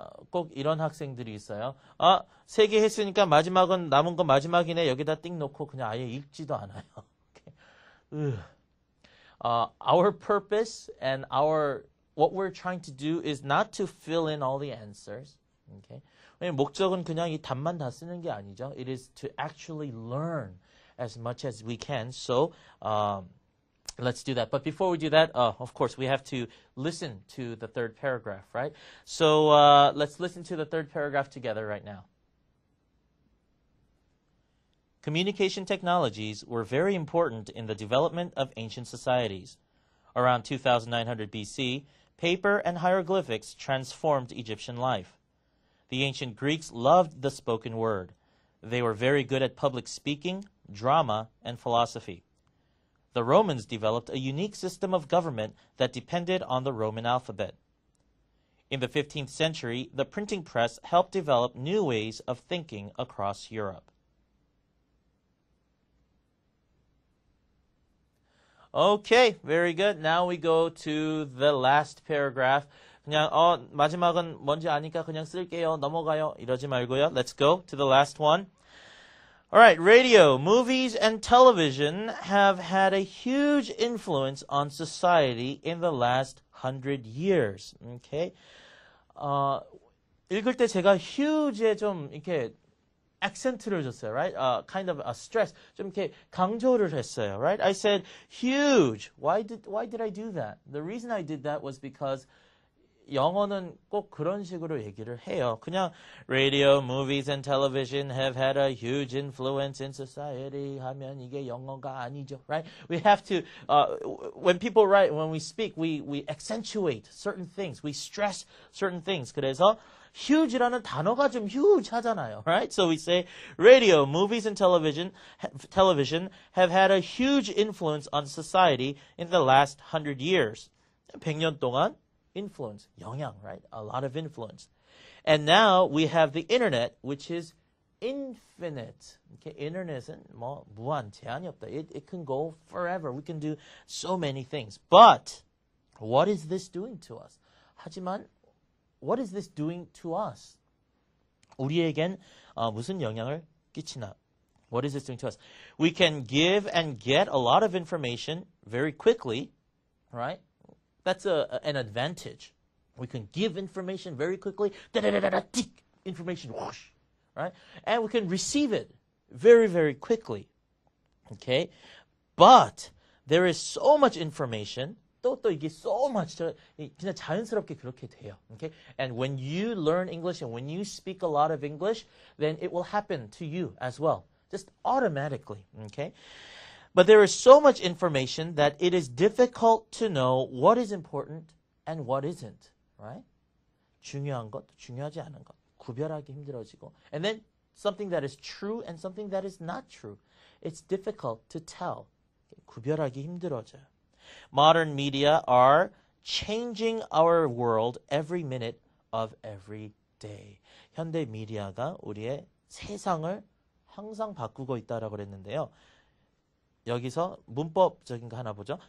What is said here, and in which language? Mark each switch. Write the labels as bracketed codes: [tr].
[ko] 꼭 이런 학생들이 있어요. 3개 했으니까 마지막은 남은 거 마지막이네. 여기다 띵 놓고 그냥 아예 읽지도 않아요. [en] Okay. Our purpose and what we're trying to do is not to fill in all the answers. Okay. [ko] 왜냐면 목적은 그냥 이 답만 다 쓰는 게 아니죠. [en] It is to actually learn as much as we can. So, let's do that. But before we do that, of course, we have to listen to the third paragraph, right? So let's listen to the third paragraph together right now. Communication technologies were very important in the development of ancient societies. Around 2900 BC, paper and hieroglyphics transformed Egyptian life. The ancient Greeks loved the spoken word. They were very good at public speaking, drama, and philosophy. The Romans developed a unique system of government that depended on the Roman alphabet. In the 15th century, the printing press helped develop new ways of thinking across Europe. Okay, very good. Now we go to the last paragraph. [ko] 그냥 마지막은 뭔지 아니까 그냥 쓸게요. 넘어가요. 이러지 말고요. [en] Let's go to the last one. All right, radio, movies, and television have had a huge influence on society in the last 100 years. Okay. [ko] 읽을 때 제가 huge에 좀 이렇게 accen트를 줬어요, right? [en] Kind of a stress. [ko] 좀 이렇게 강조를 했어요, right? [en] I said huge. Why did I do that? The reason I did that was because [ko] 영어는 꼭 그런 식으로 얘기를 해요. 그냥 [en] radio, movies, and television have had a huge influence in society [ko] 하면 이게 영어가 아니죠, [en] right? We have to, when people write, when we speak, we accentuate certain things, we stress certain things. [ko] 그래서 huge라는 단어가 좀 huge 하잖아요, right? [en] So we say radio, movies, and television have had a huge influence on society in the last 100 years. [ko] 100년 동안 influence, 영향, right? [en] A lot of influence. And now we have the internet, which is infinite. [ko] Okay, internet은 뭐 무한 제한이 없다. [en] It can go forever. We can do so many things. But what is this doing to us? [ko] 하지만 [en] what is this doing to us? [ko] 우리에겐 무슨 영향을 끼치나? [en] What is this doing to us? We can give and get a lot of information very quickly, right? That's an advantage. We can give information very quickly. Information, whoosh, right? And we can receive it very, very quickly. Okay? But there is so much information. [ko] 또 이게 [en] so much. [ko] 그냥 자연스럽게 그렇게 돼요. [en] Okay? And when you learn English and when you speak a lot of English, then it will happen to you as well. Just automatically. Okay? But there is so much information that it is difficult to know what is important and what isn't, right? [ko] 중요한 것, 중요하지 않은 것, 구별하기 힘들어지고. [en] And then something that is true and something that is not true. It's difficult to tell. [ko] 구별하기 힘들어져요. [en] Modern media are changing our world every minute of every day. [ko] 현대 미디어가 우리의 세상을 항상 바꾸고 있다라고 그랬는데요. 여기서 문법적인 거 하나 보죠.